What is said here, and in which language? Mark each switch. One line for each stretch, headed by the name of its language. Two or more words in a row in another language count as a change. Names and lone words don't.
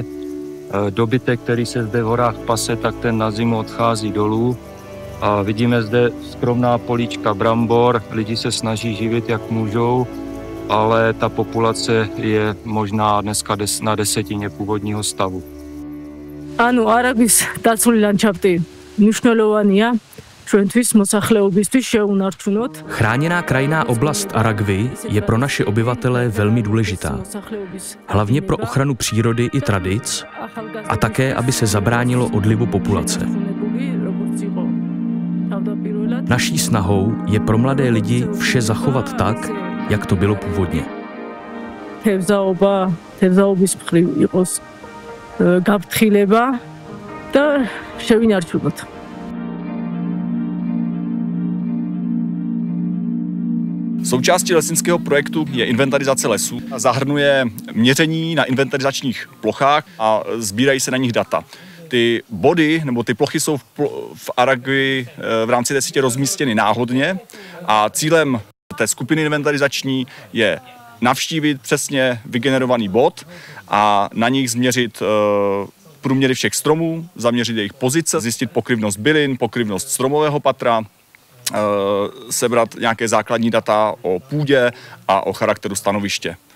Czech: Dobytek, který se zde v horách pase, tak ten na zimu odchází dolů. A vidíme zde skromná políčka brambor, lidi se snaží živit, jak můžou, ale ta populace je možná dneska na 10% původního stavu.
Georgian: Ano, Aragvis დაცული ლანდშაფტი მნიშვნელოვანია ჩვენთვის მოსახლეობისთვის შეუნარჩუნოთ.
Czech: Chráněná krajinná oblast Aragvi je pro naše obyvatele velmi důležitá. Hlavně pro ochranu přírody i tradic a také, aby se zabránilo odlivu populace. Naší snahou je pro mladé lidi vše zachovat tak, jak to bylo původně.
Georgian: თევზაობის მხრივ იყოს გაფრთხილება და შევინარჩუნოთ.
Czech: Součástí lesnického projektu je inventarizace lesů. Zahrnuje měření na inventarizačních plochách a sbírají se na nich data. Ty body nebo ty plochy jsou v Aragvi v rámci té sítě rozmístěny náhodně a cílem té skupiny inventarizační je navštívit přesně vygenerovaný bod a na nich změřit průměry všech stromů, zaměřit jejich pozice, zjistit pokryvnost bylin, pokryvnost stromového patra, sebrat nějaké základní data o půdě a o charakteru stanoviště.